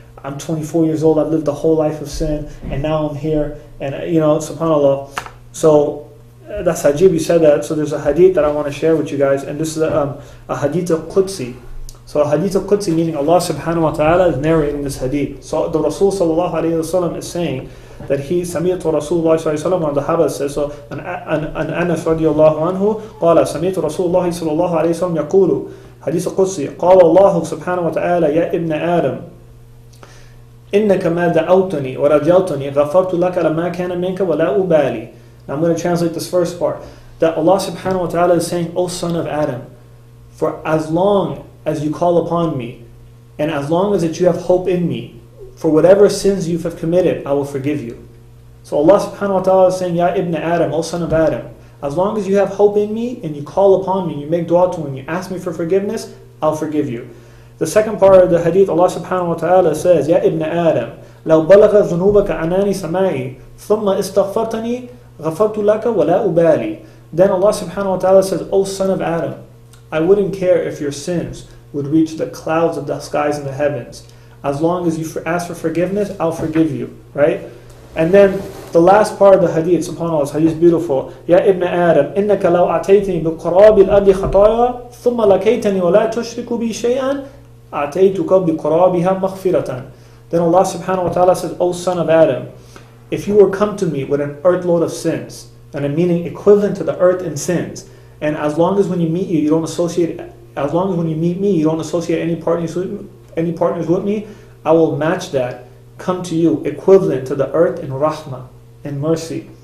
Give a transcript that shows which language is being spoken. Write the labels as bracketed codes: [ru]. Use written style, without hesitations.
[en] I'm 24 years old. I've lived a whole life of sin, and now I'm here. And you know, subhanAllah. So that's Hajib. You said that. So there's a hadith that I want to share with you guys, and this is a hadith of Qudsi. So a hadith of Qudsi, meaning Allah subhanahu wa ta'ala is narrating this hadith. So the Rasul sallallahu alayhi wa sallam is saying that he [ar] سمعت رسول الله صلى الله عليه وسلم, [en] and the Sahaba says, so and Anas [ar] رضي الله عنه قال سمعت رسول الله صلى الله عليه وسلم يقول حديث قدسي قال الله سبحانه وتعالى يا ابن آدم إنك ما دعوتني ورجوتني غفرت لك لما كان منك ولا أبالي. [en] Now I'm going to translate this first part, that Allah subhanahu wa ta'ala is saying, O son of Adam, for as long as you call upon me, and as long as that you have hope in me, for whatever sins you have committed, I will forgive you. So Allah subhanahu wa ta'ala is saying, [ar] Ya ibn Adam, [en] O son of Adam, as long as you have hope in me and you call upon me, you make dua to me, you ask me for forgiveness, I'll forgive you. The second part of the hadith, Allah subhanahu wa ta'ala says, [ar] Ya ibn Adam, لو بلغ ذنوبك عنان سمائي ثم استغفرتني غفرت لك ولا أبالي. [en] Then Allah subhanahu wa ta'ala says, O son of Adam, I wouldn't care if your sins would reach the clouds of the skies and the heavens. As long as you ask for forgiveness, I'll forgive you. Right? And then the last part of the hadith, subhanAllah, this hadith is beautiful. [ar] Ya ibn Adam, إنك لو أتيتني بقراب الأرض خطايا ثم لقيتني ولا تشرك بي شيئا أتيتك بقرابها مغفرة. [en] Then Allah subhanahu wa ta'ala says, O son of Adam, if you were come to me with an earthload of sins, and a meaning equivalent to the earth in sins, and as long as when you meet you, you don't associate, as long as when you meet me, you don't associate any partners with me, I will match that, come to you, equivalent to the earth in rahmah, in mercy.